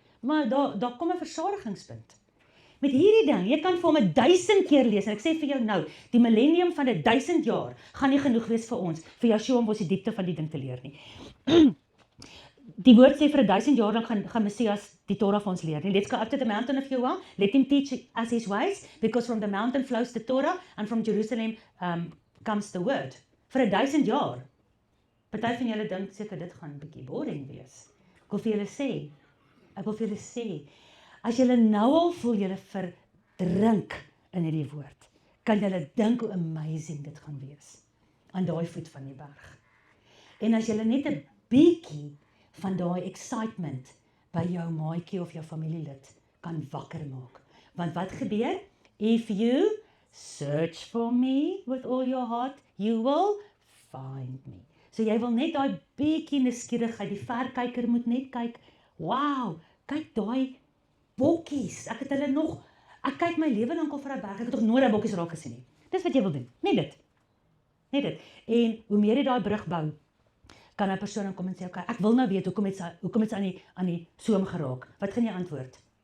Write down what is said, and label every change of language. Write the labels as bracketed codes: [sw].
[af] Maar daar kom 'n versadigingspunt. Met hierdie ding, jy kan vir hom 1000 keer lees, en ek sê vir jou nou, die millennium van 1000 jaar, gaan nie genoeg wees vir ons, vir Yeshua om ons die diepte van die ding te leer nie. Die woord sê vir 1000 jaar lang gaan Messias die Torah vir ons leer. [en] Let's go up to the mountain of Yahweh, let him teach us his ways, because from the mountain flows the Torah, and from Jerusalem comes the word. [af] Vir 1000 jaar. Party van julle dink seker dit gaan 'n bietjie boring wees. Ek wil vir julle sê, as julle nou al voel julle verdrink in hierdie woord, kan julle dink hoe amazing dit gaan wees aan daai voet van die berg. En as julle net 'n bietjie van daai excitement by jou maatjie of jou familielid kan wakker maak. Want wat gebeur? [en] If you search for me with all your heart, you will find me. [af] So jy wil net daai bietjie nuuskierigheid, die verkyker moet net kyk, wow, kyk daai bokkies, ek kyk my lewe lank al vir 'n berg, ek het nog nooit daai bokkies raak gesien nie. Dis wat jy wil doen, net dit. En hoe meer jy daai brug bou, kan 'n persoon dan kom en sê, okay, ek wil nou weet, hoekom het sy aan die soem geraak? Wat gaan jy antwoord?